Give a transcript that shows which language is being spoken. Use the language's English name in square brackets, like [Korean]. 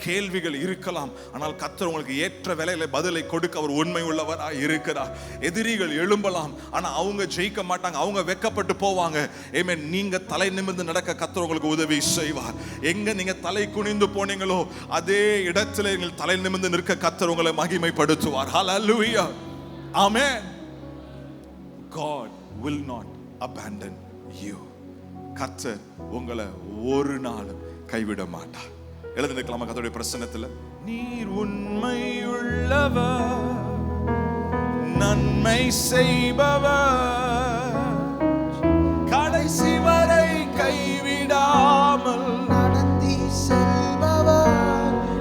[Tamil] கேள்விகள் இருக்கலாம், ஆனால் கர்த்தர் உங்களுக்கு ஏற்ற வேளையில பதிலை கொடுக்க அவர் உண்மை உள்ளவராக இருக்கிறார். எதிரிகள் எழும்பலாம், ஆனா அவங்க ஜெயிக்க மாட்டாங்க, அவங்க வெட்கப்பட்டு போவாங்க. ஆமென். நீங்க தலை நிமிர்ந்து நடக்க கர்த்தர் உங்களுக்கு உதவி செய்வார். எங்க நீங்க தலை குனிந்து போனீங்களோ அதே இடத்துல நீங்கள் தலை நிமிர்ந்து நிற்க கர்த்தர் உங்களை மகிமைப்படுத்துவார். ஹல்லேலூயா. [English] Amen. God will not abandon you. [Tamil] கர்த்தர் உங்களை ஒரு நாள் கைவிட மாட்டார். எழுந்து நிற்கலாமா கர்த்தருடைய பிரசன்னத்தில்? நீர் உண்மை உள்ளவர், நன்மை செய்பவர், கடைசி வரை கைவிடாமல் நடத்தி செல்பவர்.